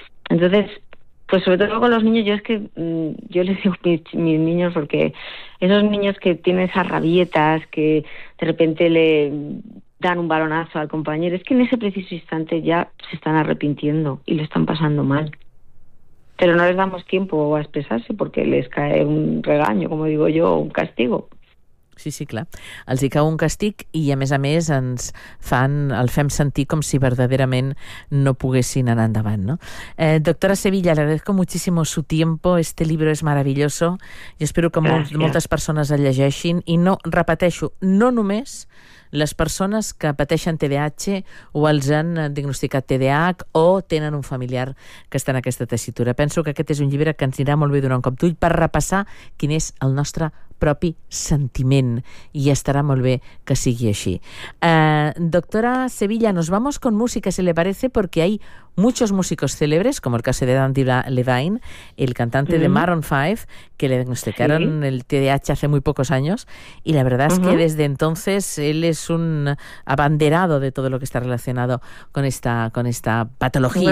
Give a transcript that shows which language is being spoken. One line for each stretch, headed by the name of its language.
Spanish: Entonces, pues sobre todo con los niños, yo es que yo les digo mis niños, porque esos niños que tienen esas rabietas, que de repente le dan un balonazo al compañero, es que en ese preciso instante ya se están arrepintiendo y lo están pasando mal. Pero no les damos tiempo a expresarse porque les cae un regaño, como digo yo, un castigo.
Catalan: Sí, sí, clar. Els hi cau un castig i, a més, ens fan, el fem sentir com si verdaderament no poguessin anar endavant, ¿no?
Spanish: Doctora Sevilla, le agradezco muchísimo su tiempo. Este libro es maravilloso. Yo espero que
Catalan: moltes persones el llegeixin. I no, repeteixo, no només les persones que pateixen TDAH o els han diagnosticat TDAH o tenen un familiar que està en aquesta tessitura. Penso que aquest és un llibre que ens anirà molt bé donar un cop d'ull per repassar quin és el nostre propi sentiment,
Spanish: y estará
Catalan: molt bé que sigui així.
Spanish: Doctora Sevilla, nos vamos con música, si le parece, porque hay muchos músicos célebres, como el caso de Dandy Levine, el cantante de Maroon 5, que le diagnosticaron el TDAH hace muy pocos años, y la verdad es que desde entonces él es un abanderado de todo lo que está relacionado con esta patología.